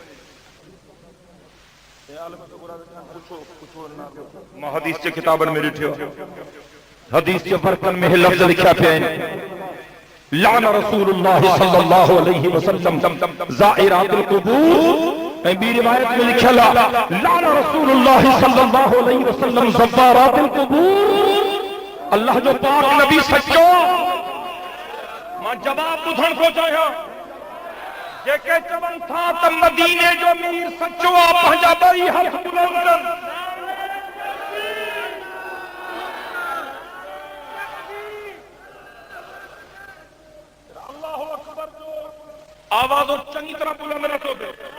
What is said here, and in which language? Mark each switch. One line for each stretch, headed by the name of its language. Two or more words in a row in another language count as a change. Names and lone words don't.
Sindhi: मां हदीस जे किताबनि में ॾिठो, हदीस जे वर्कनि में लफ़्ज़ लिखिया पिया आहिनि,
Arabic: لعن رسول الله صلى الله عليه وسلم زائرات القبور.
Sindhi: ऐं ॿी रिवायत में लिखियल आहे
Arabic: لعن رسول الله صلى الله عليه وسلم زوارات القبور.
Sindhi: अल्लाह जो पाक नबी सचो। मां जवाब ॿुधण थो चाहियां। जेके चवनि था त मदीने जो मीर सचो आहे, पंहिंजा ॿई हथ बुलंद कनि।
Arabic: الله أكبر
Sindhi: जो आवाज़ चङी तरह बुलंद नथो थिए।